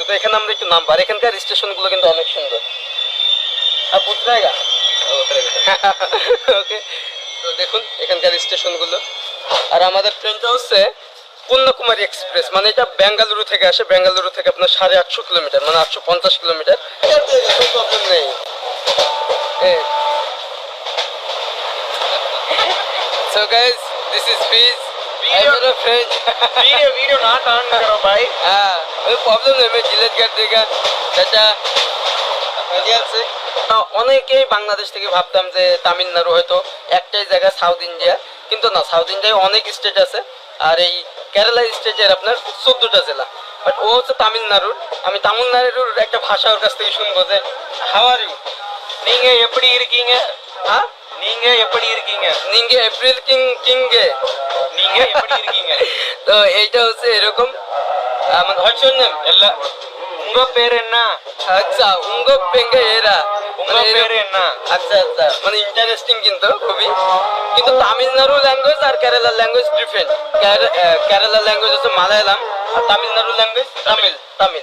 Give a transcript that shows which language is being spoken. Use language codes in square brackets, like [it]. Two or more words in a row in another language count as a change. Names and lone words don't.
[bn] এখানে আমরা একটু নামবো, আর এখানকার স্টেশনগুলো কিন্তু অনেক সুন্দর। আর পুত্রায়গা ওকে, তো দেখুন এখানকার স্টেশনগুলো। আর আমাদের ট্রেনটা হচ্ছে কন্যাকুমারী এক্সপ্রেস, মানে এটা বেঙ্গালুরু থেকে আসে। বেঙ্গালুরু থেকে আপনার 850 কিলোমিটার, মানে 850 কিলোমিটার। কোনো প্রবলেম নেই। [en] So guys, this is Fiz. Video. I'm a friend. [hi] वीडियो [en] not on [hi] करो भाई. हाँ, कोई प्रॉब्लम नहीं, मैं डिलीट कर देगा চাচা। [bn] অনেকেই বাংলাদেশ থেকে ভাবতাম যে তামিলনাড়ু হয়তো একটাই জায়গা সাউথ ইন্ডিয়া, কিন্তু না, সাউথ ইন্ডিয়ায় অনেক স্টেট আছে। আর এই কেরালা স্টেটের আপনার 14টা জেলা। বাট ও হচ্ছে তামিলনাড়ুর। আমি তামিলনাড়ুর একটা ভাষা ওর কাছ থেকে শুনবো যে [en] how are you, [ta] நீங்க எப்படி இருக்கீங்க? [bn] হ্যাঁ, [ta] நீங்க எப்படி இருக்கீங்க? নিঙ্গে এপ্রিল কিংগে। நீங்க எப்படி இருக்கீங்க? [bn] তো এইটা হচ্ছে এরকম। মানে [en] what's your name? [ta] எல்லா உங்க பேர் என்ன? আচ্ছা, উঙ্গ পেঙ্গে এরা। உங்க பேர் என்ன? [bn] আচ্ছা আচ্ছা, মানে ইন্টারেস্টিং কিন্তু খুবই। কিন্তু তামিলনাড়ু ল্যাঙ্গুয়েজ আর কেরালার ল্যাঙ্গুয়েজ ডিফারেন্ট। কেরালার ল্যাঙ্গুয়েজ হচ্ছে মালায়ালাম, আর তামিলনাড়ু ল্যাঙ্গুয়েজ তামিল।